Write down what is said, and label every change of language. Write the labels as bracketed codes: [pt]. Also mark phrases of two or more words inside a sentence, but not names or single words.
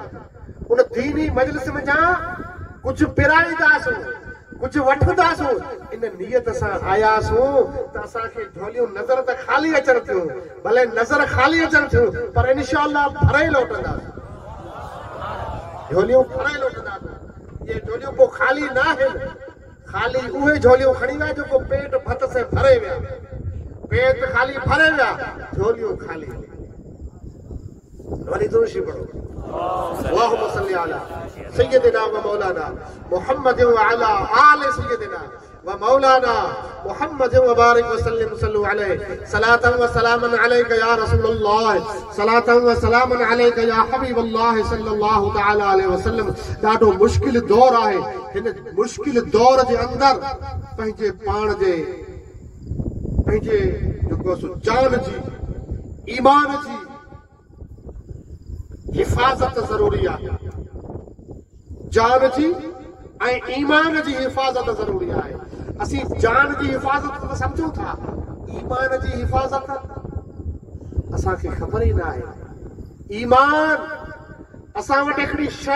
[sd] उन दीनी मजलिस में जा कुछ पिराईंदासीं, कुछ वठंदासीं। इन नियत सां आयासीं त असांखे झोलियूं नज़र त ख़ाली अचनि थियूं, भले नज़र ख़ाली अचनि थियूं, पर इंशाअल्लाह भरे लौटंदासीं। झोलियूं भरे लौटंदासीं। ये झोलियूं को खाली ना आहिनि, खाली उहे झोलियूं खणी विया जेको पेट भत से भरे विया। पेट खाली भरे विया, झोलियूं खाली। वरी दोषी पढ़ो [ar] اللهم صل على سيدنا ومولانا محمد وعلى آل سيدنا ومولانا محمد وبارك وسلم صلوا عليه صلاة وسلاما عليك يا رسول الله صلاة وسلاما عليك يا حبيب الله صلى الله تعالى عليه وسلم [sd] ॾाढो मुश्किल दौर आहे हिन मुश्किल दौर जे अंदर पंहिंजे पाण जे पंहिंजे जेको जान जी ईमान जी हिफ़ाज़त ज़रूरी आहे जान जी ऐं ईमान जी हिफ़ाज़त ज़रूरी आहे असीं जान जी हिफ़ाज़त त सम्झूं था ईमान जी हिफ़ाज़त असांखे ख़बर ई न आहे ईमान असां वटि हिकिड़ी शइ